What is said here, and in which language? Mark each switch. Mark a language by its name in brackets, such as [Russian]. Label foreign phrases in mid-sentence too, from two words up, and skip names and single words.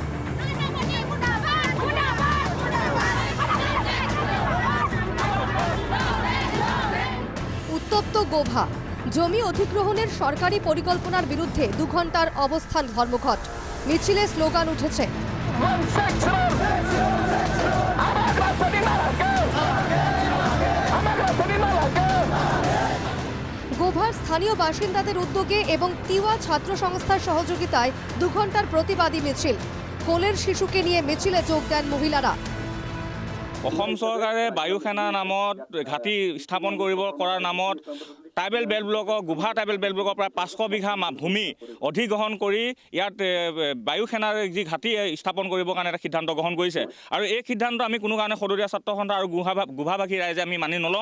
[Bangla] উত্তপ্ত গোভা, জমি অধিগ্রহণের সরকারি পরিকল্পনার বিরুদ্ধে 2 ঘন্টার অবস্থান ধর্মঘট, মিছিলে স্লোগান উঠেছে গোভার স্থানীয় বাসিন্দাদের উদ্যোগে এবং তিওয়া ছাত্র সংস্থার সহযোগিতায় 2 ঘন্টার প্রতিবাদী মিছিল। কোলের শিশুকে নিয়ে মিছিলে যোগ দেন মহিলারা। [Assamese] অসম চৰকাৰে বায়ুসেনা নামত ঘাটি স্থাপন কৰাৰ নামত [English] tribal belt [Assamese] ব্লকৰ গোভা [English] tribal belt [Assamese] ব্লকৰ প্ৰায় 500 বিঘা ভূমি অধিগ্ৰহণ কৰি ইয়াত বায়ুসেনাৰ যি ঘাটি স্থাপন কৰিবৰ কাৰণে এটা সিদ্ধান্ত গ্ৰহণ কৰিছে। আৰু এই সিদ্ধান্ত আমি কোনো কাৰণে সদৰীয়া ছাত্ৰ সন্থা আৰু গোভাবাসী ৰাইজে আমি মানি নলওঁ।